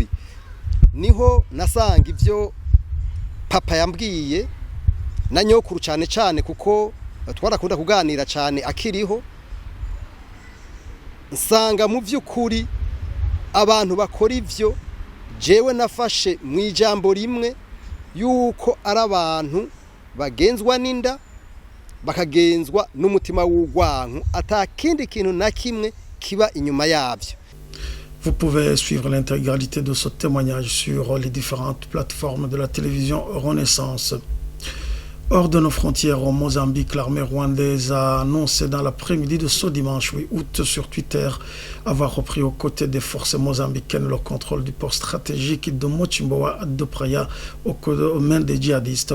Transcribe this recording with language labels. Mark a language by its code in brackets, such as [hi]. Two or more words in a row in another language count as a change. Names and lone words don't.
[rn] Niho nasanga ivyo papa yambwiye na nyokuru cyane kuko twarakunda kuganira cyane akiriho, nsanga mu vy'ukuri abantu bakora ivyo jewe nafashe mu ijambo rimwe yuko ari abantu bagenzwa n'inda, bakagenzwa n'umutima w'ugwanku, atakindi kintu na kimwe kiba inyuma yavyo. [fr] Vous pouvez suivre l'intégralité de ce témoignage sur les différentes plateformes de la télévision Renaissance. Hors de nos frontières au Mozambique, l'armée rwandaise a annoncé dans l'après-midi de ce dimanche 8 août sur Twitter avoir repris aux côtés des forces mozambicaines le contrôle du port stratégique de Mochimboa de Praia aux mains des djihadistes.